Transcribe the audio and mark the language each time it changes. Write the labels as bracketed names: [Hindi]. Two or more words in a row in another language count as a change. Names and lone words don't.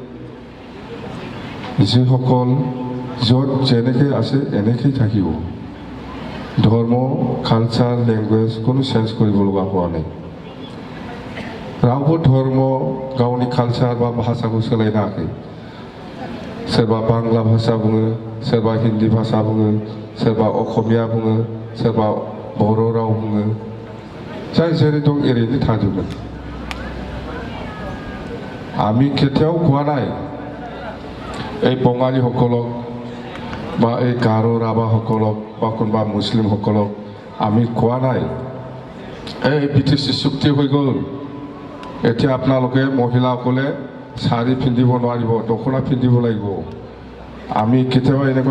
[Assamese] যিসকল য'ত যেনেকৈ আছে এনেকৈ থাকিব ধৰ্ম কালচাৰ লেংগুৱেজ কোনো চেঞ্জ কৰিব লগা হোৱা নাই [Bodo] रावबो धर्म गावनि कालचार बा भाषाखौ सोलायनो हायाखै सोरबा बांला भाषा बुङो सोरबा हिन्दी भाषा बुङो सोरबा असमिया बुङो सोरबा बर' राव बुङो जाय जेरै दं एरैनो थाजोबो [Assamese] আমি কেতিয়াও কোৱা নাই এই বঙালীসকলক বা এই গাৰো ৰাভাসকলক বা কোনোবা মুছলিমসকলক আমি কোৱা নাই এই বিটিচি চুক্তি হৈ গ'ল এতিয়া আপোনালোকে মহিলাসকলে শাড়ী পিন্ধিব নোৱাৰিব দখনা পিন্ধিব লাগিব আমি কেতিয়াবা এনেকুৱা